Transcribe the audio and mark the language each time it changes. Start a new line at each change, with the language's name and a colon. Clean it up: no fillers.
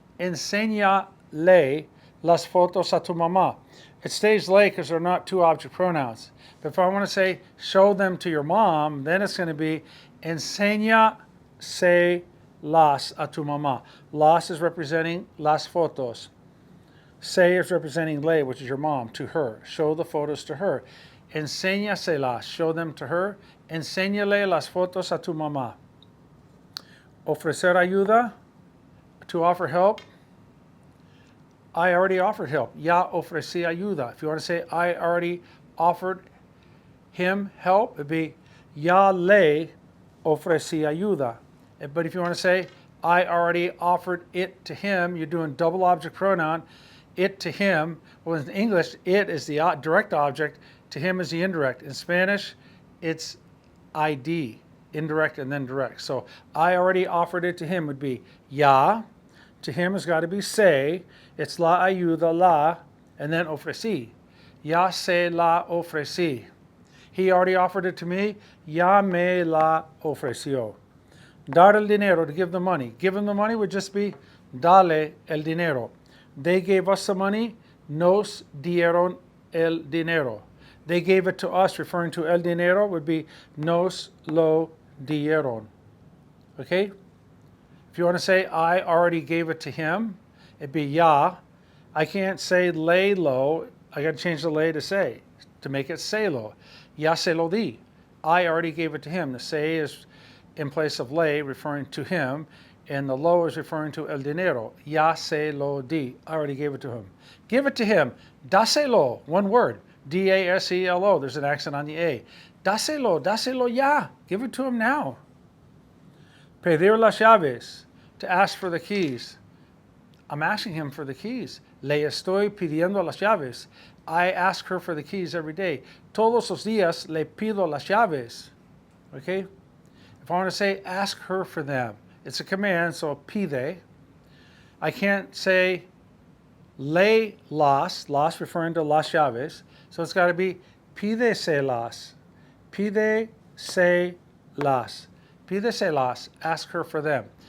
Spanish: Enséñale las fotos a tu mamá.
English: It stays le because they're not two object pronouns. But if I want to say show them to your mom, then it's going to be
Spanish: enséñase las a tu mamá.
English: Las is representing las fotos. Se is representing le, which is your mom, to her. Show the photos to her. Enséñaselas, show them to her.
Spanish: Enséñale las fotos a tu mamá. Ofrecer ayuda,
English: to offer help. I already offered help.
Spanish: Ya ofrecí ayuda.
English: If you want to say I already offered him help, it'd be
Spanish: Ya le ofrecí ayuda.
English: But if you want to say, I already offered it to him, you're doing double object pronoun, it to him. Well, in English, it is the direct object, to him is the indirect. In Spanish, it's ID, indirect and then direct. So I already offered it to him would be ya. To him has got to be se. It's la ayuda, la, and then ofrecí.
Spanish: Ya se la ofrecí.
English: He already offered it to me.
Spanish: Ya me la ofreció. Dar el dinero,
English: to give the money. Give him the money would just be
Spanish: dale el dinero.
English: They gave us the money.
Spanish: Nos dieron el dinero.
English: They gave it to us, referring to el dinero would be
Spanish: nos lo dieron.
English: Okay? If you want to say I already gave it to him, it'd be ya. I can't say le lo. I got to change the le to say, to make it se lo.
Spanish: Ya se lo di.
English: I already gave it to him. The se is in place of le, referring to him, and the lo is referring to el dinero.
Spanish: Ya se lo di.
English: I already gave it to him. Give it to him. Dáselo. One word. D-A-S-E-L-O. There's an accent on the A.
Spanish: Dáselo ya.
English: Give it to him now.
Spanish: Pedir las llaves.
English: To ask for the keys. I'm asking him for the keys.
Spanish: Le estoy pidiendo las llaves.
English: I ask her for the keys every day.
Spanish: Todos los días le pido las llaves.
English: Okay? If I want to say ask her for them, it's a command, so pide. I can't say le las referring to las llaves, so it's got to be pídeselas.
Spanish: Pídeselas. Pídeselas.
English: Ask her for them.